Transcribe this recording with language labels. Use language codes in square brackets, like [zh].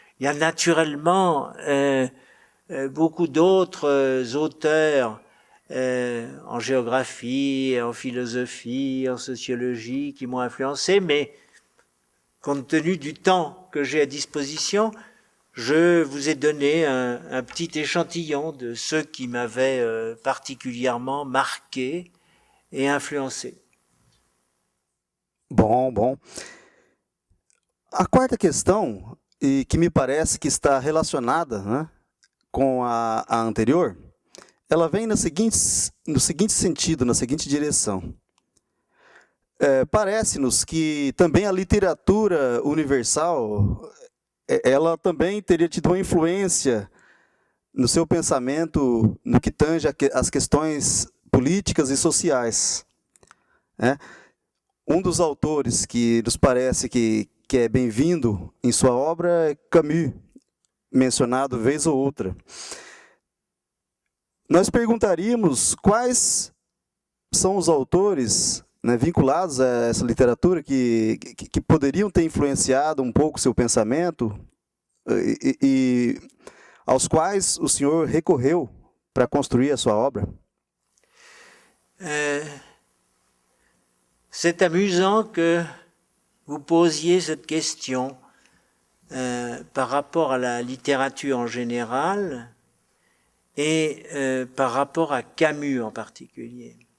[fr] Il y a naturellement beaucoup d'autres auteurs en géographie, en philosophie, en sociologie qui m'ont influencé, mais compte tenu du temps que j'ai à disposition, je vous ai donné un petit échantillon de ceux qui m'avaient particulièrement marqué et influencé. [pt] Bom. A quarta questão, e que me parece que está relacionada, né, com a anterior, ela vem no seguinte sentido, na seguinte direção. Parece-nos que também a literatura universal, ela também teria tido uma influência no seu pensamento, no que tange as questões políticas e sociais. Né? Um dos autores que nos parece que é bem-vindo em sua obra é Camus, mencionado vez ou outra. Nós perguntaríamos quais são os autores, né, vinculados a essa literatura que poderiam ter influenciado um pouco seu pensamento e aos quais o senhor recorreu para construir a sua obra? [fr] C'est amusant que vous posiez cette question par rapport à la littérature en général et par rapport à Camus en particulier.